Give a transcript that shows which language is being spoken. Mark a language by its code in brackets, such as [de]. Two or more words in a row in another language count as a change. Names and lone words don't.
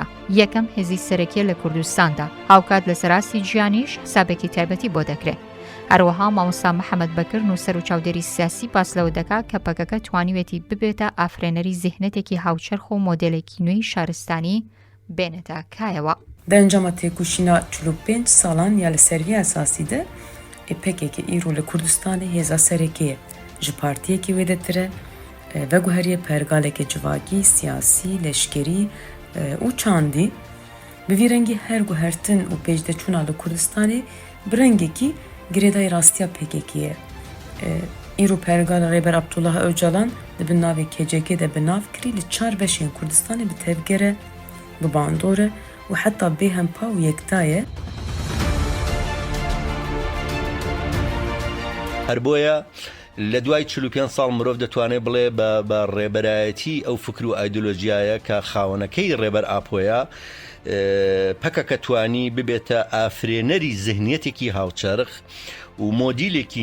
[ckb] یەکەم هێزی سەرەکیە لە کوردستاندا. هاوکات لە سەراستی گیانیش حسابێکی تایبەتی بۆ دەکرێت. هەروەها مامۆستا محەممەد بەکر نووسەر و چاودێری سیاسی باس لەوە دەکات کە پەکەکە توانیوێتی ببێتە ئافرێنەری زیهنەتێکی هاوچەرخ و مۆدێلێکی نوێی شارستانی بێنێتە کایەوە. [ku] Di encama têkoşîna 45 salan ya li serviya esasî de PKK îro li Kurdistanê hêza serekê ye. Ji partiyekê wê de tire veguheriye pergaleke civakî, siyasî, leşkerî û çandî. Bi vî rengî her guhertin û pêşdeçûna li Kurdistanê bi rengekî girêdayê rastiya PKK ye. Îro pergala Rêber Abdullah Öcalan di bin navê KCK de bi nav kirî li 4 beşên Kurdistanê bi tevgere, bi bandore û heta bêhempa û yektaye. [ckb] هەر بۆیە لە دوای 45 ساڵ مرۆڤ دەتوانێت بڵێ بە ڕێبەرایەتی ئەو فکر و ئایدۆلۆژیایە کە خاوەنەکەی ڕێبەر ئاپۆیە پەکەکە توانی ببێتە ئافرێنەری زەهنیەتێکی هاوچەرخ و مۆدیلێکی